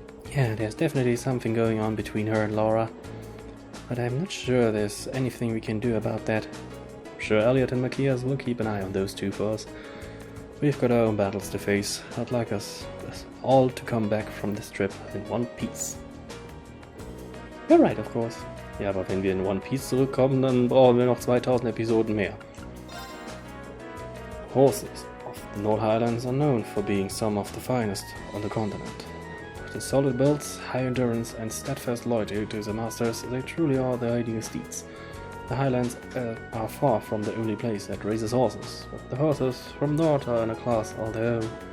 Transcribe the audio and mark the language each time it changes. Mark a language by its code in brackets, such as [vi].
[en] Yeah, there's definitely something going on between her and Laura. But I'm not sure there's anything we can do about that. I'm sure Elliot and Mahcias will keep an eye on those two for us. We've got our own battles to face. I'd like us all to come back from this trip in one piece. You're right, of course. [de] Ja, aber wenn wir in One Piece zurückkommen, dann brauchen wir noch 2000 Episoden mehr. [en] Horses of the North Highlands are known for being some of the finest on the continent. With their solid builds, high endurance and steadfast loyalty to their masters, they truly are the ideal steeds. The Highlands are far from the only place that raises horses, but the horses from North are in a class all their own.